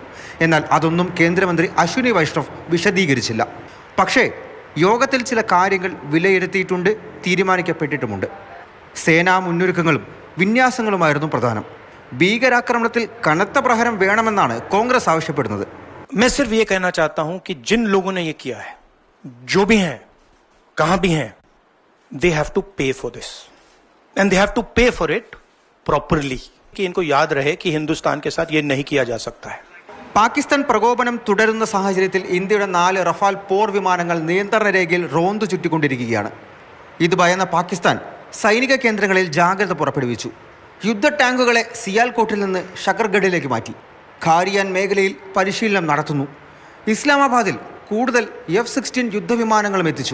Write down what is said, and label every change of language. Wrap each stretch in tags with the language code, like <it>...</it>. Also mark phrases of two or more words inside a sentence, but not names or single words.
<ml>എന്നാൽ അതൊന്നും കേന്ദ്രമന്ത്രി അശ്വിനി വൈഷ്ണവ് വിശദീകരിച്ചില്ല. പക്ഷേ യോഗത്തിൽ ചില കാര്യങ്ങൾ വിലയിരുത്തിയിട്ടുണ്ട്, തീരുമാനിക്കപ്പെട്ടിട്ടുമുണ്ട്. സേനാ മുന്നൊരുക്കങ്ങളും വിന്യാസങ്ങളുമായിരുന്നു പ്രധാനം. ഭീകരാക്രമണത്തിൽ കനത്ത പ്രഹരം വേണമെന്നാണ് കോൺഗ്രസ് ആവശ്യപ്പെടുന്നത്.</ml> <hi>मैं सिर्फ ये कहना चाहता हूं कि जिन लोगों ने ये किया है, जो भी हैं, कहां भी हैं,</hi> <en>they have to pay for this and they have to pay for it properly.</en> <hi>कि इनको याद रहे कि हिंदुस्तान के साथ ये नहीं किया जा सकता है.</hi> <ml>പാകിസ്ഥാൻ പ്രകോപനം തുടരുന്ന സാഹചര്യത്തിൽ ഇന്ത്യയുടെ 4 റഫാൽ പോർ വിമാനങ്ങൾ നിയന്ത്രണ രേഖയിൽ റോന്തു ചുറ്റിക്കൊണ്ടിരിക്കുകയാണ്. ഇത് ഭയന്ന പാകിസ്ഥാൻ സൈനിക കേന്ദ്രങ്ങളിൽ ജാഗ്രത പുറപ്പെടുവിച്ചു. യുദ്ധ ടാങ്കുകളെ സിയാൽകോട്ടിൽ നിന്ന് ഷക്കർഗഡിലേക്ക് മാറ്റി. ഖാരിയാൻ മേഖലയിൽ പരിശീലനം നടത്തുന്നു. ഇസ്ലാമാബാദിൽ കൂടുതൽ F-16 യുദ്ധവിമാനങ്ങളും എത്തിച്ചു.</ml>